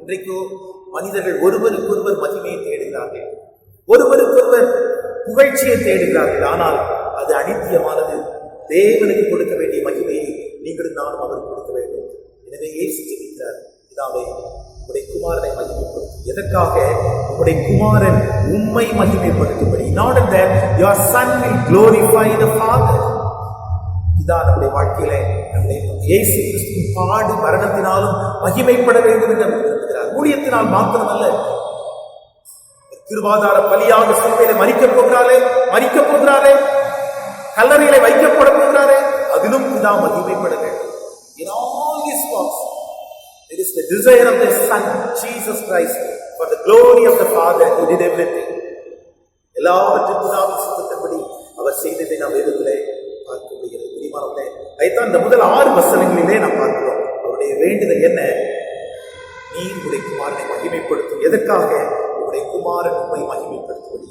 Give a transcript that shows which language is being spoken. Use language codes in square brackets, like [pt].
[ta] இன்றைக்கு மனிதர்கள் ஒருவருக்கொருவர் மகிமையை தேடுகிறார்கள், ஒருவருக்கொருவர் புகழ்ச்சியை தேடுகிறார்கள். ஆனால் அது அனித்தியமானது. தேவனுக்கு கொடுக்க வேண்டிய மகிமையை நீங்களும் நானும் அவருக்கு கொடுக்க வேண்டும். எனவே இயேசு ஜெபிக்கிறார், பிதாவே உம்முடைய குமாரனை மகிமைப்படுத்தும். எதற்காக? உம்முடைய குமாரன் உம்மை மகிமைப்படுத்தும்படி. [en] Not that your son will glorify the Father. [ta] இதான் நம்முடைய வாழ்க்கையில நம்முடைய இயேசு கிறிஸ்துவின் பாடு மரணத்தினாலும் மகிமைப்பட வேண்டும் என்று விரும்புகிறார். ஊழியத்தினால் மாத்திரமல்ல, கிருபாதார பலியாக சிலுவையிலே மரிக்கப் போகிறாரே, கல்லறையிலே வைக்கப்பட போகிறாரே, அதிலும் பிதா மகிமைப்பட வேண்டும். [en] In all his works, it is the desire of the Son, Jesus Christ, for the glory of the Father. He did everything. [ta] எல்லாவற்றையும் பிதாவின் சித்தத்தின்படி அவர் செய்ததை நாம் வேதத்திலே பார்க்க முடிகிறது. பிரியமானவர்களே, அதைத்தான் இந்த முதல் 6 வசனங்களிலே நாம் பார்க்கிறோம். அவருடைய வேண்டுதல் என்ன? நீர் உம்முடைய குமாரனை மகிமைப்படுத்தும். எதற்காக? உம்முடைய குமாரன் உம்மை மகிமைப்படுத்துவது.